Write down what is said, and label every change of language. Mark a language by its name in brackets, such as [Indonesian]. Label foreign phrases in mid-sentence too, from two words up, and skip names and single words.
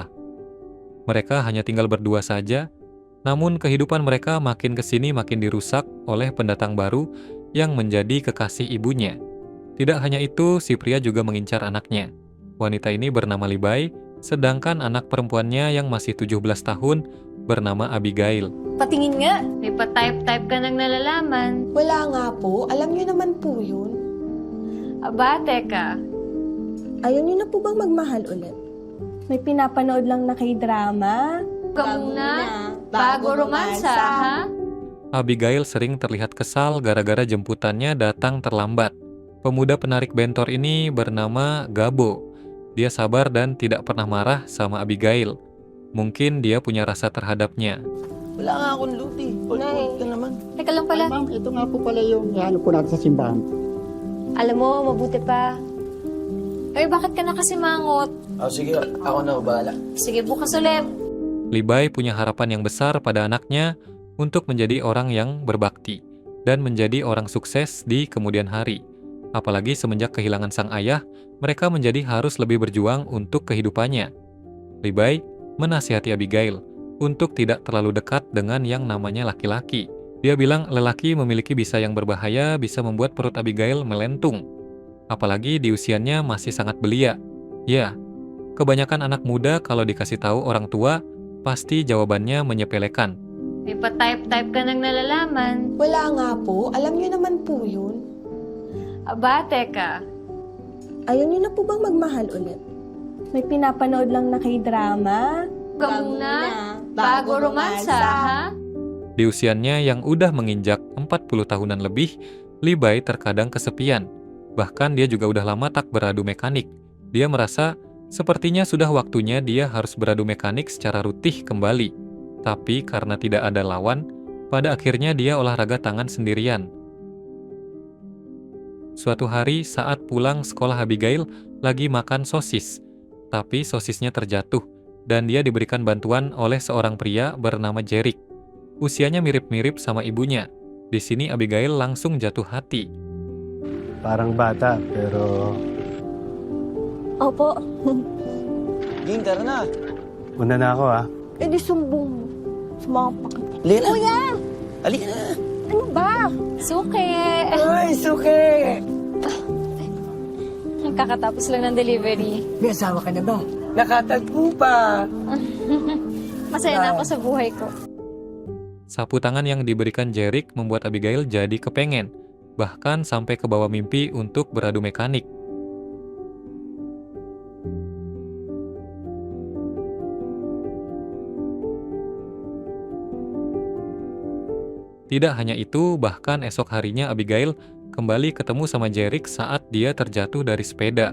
[Indonesian] Mereka hanya tinggal berdua saja, namun kehidupan mereka makin kesini makin dirusak oleh pendatang baru yang menjadi kekasih ibunya. Tidak hanya itu, si pria juga mengincar anaknya. Wanita ini bernama Libay, sedangkan anak perempuannya yang masih 17 tahun bernama Abigail. [Filipino] Patingin nga. May pa-type-type ka nang nalalaman. Wala nga po. Alam niyo naman po yun. Aba, teka. Ayaw niyo na po bang magmahal ulit? May pinapanood lang na K-drama. Ka muna. Bago romansa, ha? [Indonesian] Abigail sering terlihat kesal gara-gara jemputannya datang terlambat. Pemuda penarik bentor ini bernama Gabo. Dia sabar dan tidak pernah marah sama Abigail. Mungkin dia punya rasa terhadapnya. [Filipino] Wala nga akong loot eh. Ulit ka naman. Teka lang pala. Ma'am, ito nga po pala yung ihanap po natin sa simbahan. Alam mo, mabuti pa. Ay, bakit ka na kasi mangot? Sige, ako na bahala. Sige, bukas ulit. [Indonesian] Libay punya harapan yang besar pada anaknya untuk menjadi orang yang berbakti dan menjadi orang sukses di kemudian hari. Apalagi semenjak kehilangan sang ayah, mereka menjadi harus lebih berjuang untuk kehidupannya. Libay menasihati Abigail untuk tidak terlalu dekat dengan yang namanya laki-laki. Dia bilang lelaki memiliki bisa yang berbahaya, bisa membuat perut Abigail melentung. Apalagi di usianya masih sangat belia. Ya, kebanyakan anak muda kalau dikasih tahu orang tua, pasti jawabannya menyepelekan. [Filipino] May pa-type-type ka nang nalalaman. Wala nga po. Alam niyo naman po yun. Aba, teka. Ayaw niyo na po bang magmahal ulit? May pinapanood lang na K-drama. Ka muna. Bago romansa, ha? [Indonesian] Di usianya yang udah menginjak 40 tahunan lebih, Libay terkadang kesepian. Bahkan dia juga udah lama tak beradu mekanik. Dia merasa sepertinya sudah waktunya dia harus beradu mekanik secara rutin kembali. Tapi karena tidak ada lawan, pada akhirnya dia olahraga tangan sendirian. Suatu hari saat pulang sekolah, Abigail lagi makan sosis. Tapi sosisnya terjatuh dan dia diberikan bantuan oleh seorang pria bernama Jeric. Usianya mirip-mirip sama ibunya. Di sini Abigail langsung jatuh hati. [Filipino] Parang bata, pero Opo. Ging, tara na. una na ako ah. Eh di sumbong mo. Sumapak kita. Lila. Kuya! Halika na. Ano ba? Suke. Ay, suke. Kakatapos lang ng delivery. May asawa ka na ba? Nakatagpo pa. Masaya na ako sa buhay ko. [Indonesian] Sapu tangan yang diberikan Jeric membuat Abigail jadi kepengen, bahkan sampai ke bawah mimpi untuk beradu mekanik. Tidak hanya itu, bahkan esok harinya Abigail kembali ketemu sama Jeric saat dia terjatuh dari sepeda.